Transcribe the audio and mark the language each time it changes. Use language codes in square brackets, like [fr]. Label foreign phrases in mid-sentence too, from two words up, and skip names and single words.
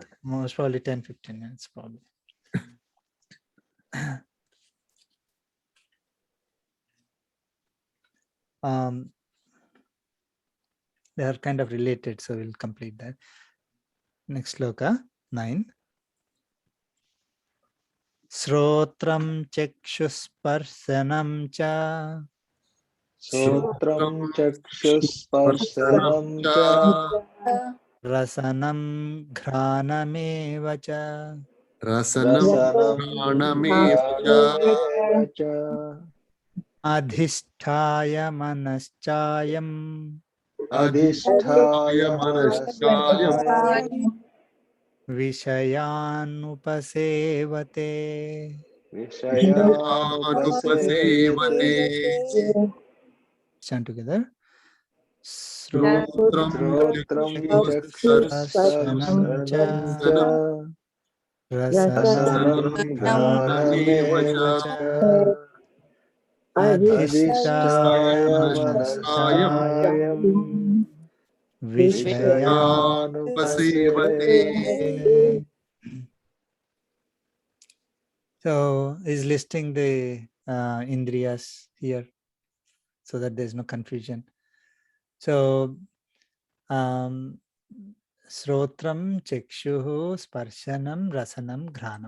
[en] Most probably 10-15 minutes, probably. They are kind of related, so we'll complete that. Next sloka, 9. [sa] श्रोत्रं चक्षुःस्पर्शनं च सोत्रं चक्षुःस्पर्शनं च रसनं घ्राणमेव च Rasanam rasanam pranameva घ्राणमेव च अधिष्ठाय मनश्चायं adhisthaya manaschayam manaschayam vishayanupasevate. vishayanupasevate. [en] Chant together. [sa] Srotram Srotram चक्षुःस्पर्शनं च चक्षुःस्पर्शनं च rasanam rasanam ghranameva granameva cha cha adhisthaya adhisthaya manaschayam manaschayam Vishayanupasevate. vishayanupasevate. [en] So is listing the indriyas here so that there's no confusion. [sa] So श्रोत्रं, चक्षुः, स्पर्शनं, रसनं, घ्राणं.